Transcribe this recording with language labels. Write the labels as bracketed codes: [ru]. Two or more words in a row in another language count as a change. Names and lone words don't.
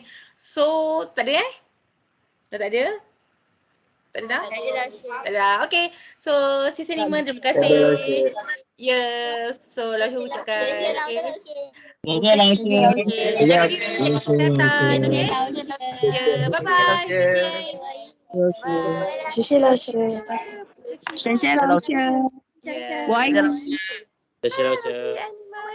[ms] So, tak ada Dah tak ada? Tak ada dah? Tak ada. Okay. So, Sis Niman, terima kasih. Ya, so Lausha ucapkan. Okay. Jaga diri, jaga kesihatan. Okay. Ya, [en] bye-bye. Bye. [zh] 谢谢老师。谢谢Lausha. [ms] Ya. [en] Why? [zh] 谢谢老师。